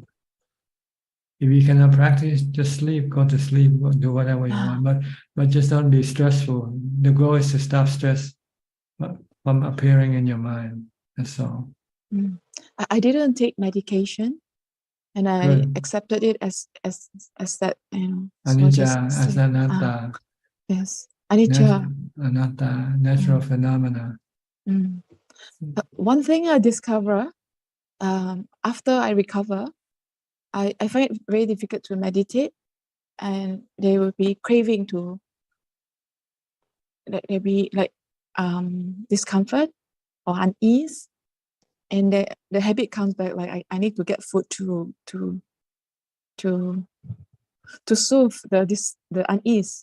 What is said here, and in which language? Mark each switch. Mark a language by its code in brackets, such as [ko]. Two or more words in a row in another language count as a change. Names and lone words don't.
[en] If you cannot practice, just sleep, go to sleep, do whatever you want. But just don't be stressful. The goal is to stop stress from appearing in your mind. That's all. I didn't take medication, and I Good. accepted it as that, So Anicca, as anatta. yes, anicca. Anatta, natural phenomena. But one thing I discover after I recover, I find it very difficult to meditate, and they will be craving to there be like discomfort or unease, and the habit comes back like I need to get food to soothe the unease.